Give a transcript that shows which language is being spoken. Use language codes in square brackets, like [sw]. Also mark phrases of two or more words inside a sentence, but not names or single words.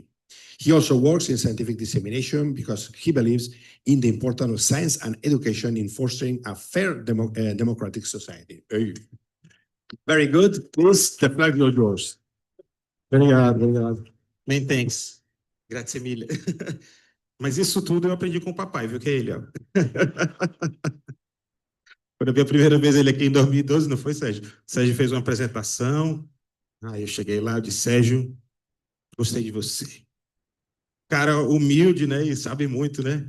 [en] He also works in scientific dissemination because he believes in the importance of science and education in fostering a fair democratic society. Very good. Please, the flag is yours. [pt] Obrigado. [en] Many thanks. [it] Grazie mille. [pt] Mas isso tudo eu aprendi com o papai, viu, que é ele, ó. Quando eu vi a primeira vez ele aqui em 2012, não foi, Sérgio? O Sérgio fez uma apresentação, aí eu cheguei lá, eu disse, Sérgio, gostei de você. Cara humilde, né, e sabe muito, né?